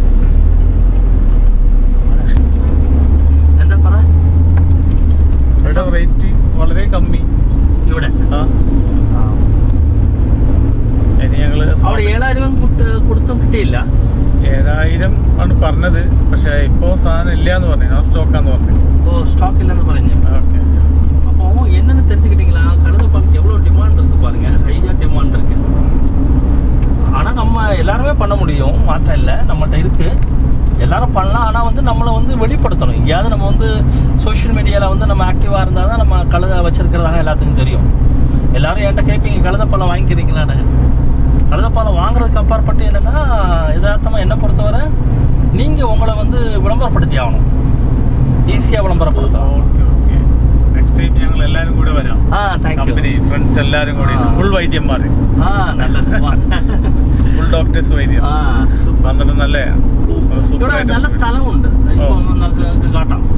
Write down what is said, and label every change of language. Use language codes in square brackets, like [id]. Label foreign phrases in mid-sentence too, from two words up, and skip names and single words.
[ml] എന്താ പറ, ഇവിടെ റേറ്റ് വളരെ കമ്മി. ഇവിടെ ഇനി ഞങ്ങള് അവിടെ 7000 കൊടുത്തും കിട്ടിയില്ല. 7000 ആണ് പറഞ്ഞത്. പക്ഷെ ഇപ്പൊ സാധനം ഇല്ല എന്ന് പറഞ്ഞു, [en] no stock-ആന്ന് [ml] പറഞ്ഞു. [ta] ஓ, ஸ்டாக் இல்லைன்னு പറഞ്ഞു. ஓகே, அப்போ என்னென்னு தெரிஞ்சுக்கிட்டீங்களா? கழுதை பாலுக்கு எவ்வளோ டிமாண்ட் இருக்கு பாருங்க. [en] high-ஆக demand [ta] இருக்கு. ஆனால் நம்ம எல்லாருமே பண்ண முடியும், மாற்றம் இல்லை, நம்மகிட்ட இருக்கு, எல்லாரும் பண்ணலாம். ஆனால் வந்து நம்மளை வந்து வெளிப்படுத்தணும். எங்கேயாவது நம்ம வந்து [en] social media-வில் [ta] வந்து நம்ம ஆக்டிவாக இருந்தால் தான் நம்ம கழுதை வச்சிருக்கிறதாக எல்லாத்துக்கும் தெரியும். எல்லாரும் என்கிட்ட கேட்பீங்க, கழுதை பாலை வாங்கிக்கிறீங்களான்னு. கழுதை பாலை வாங்குறதுக்கு அப்பாற்பட்டு என்னென்னா, யதார்த்தமாக என்னை பொறுத்தவரை நீங்கள் உங்களை வந்து விளம்பரப்படுத்தி ஆகணும். ஈஸியாக விளம்பரப்படுத்தணும். [ml] ഓക്കെ ഓക്കെ, [en] next time [ml] ഞങ്ങൾ എല്ലാവരും കൂടെ വരാം. കമ്പനി ഫ്രണ്ട്സ് എല്ലാവരും കൂടി ഫുൾ വൈദ്യന്മാർ. നല്ലത്. [en] full doctors [ml] വൈദ്യം വന്നിട്ട് നല്ല നല്ല സ്ഥലമുണ്ട്. കാട്ടാം.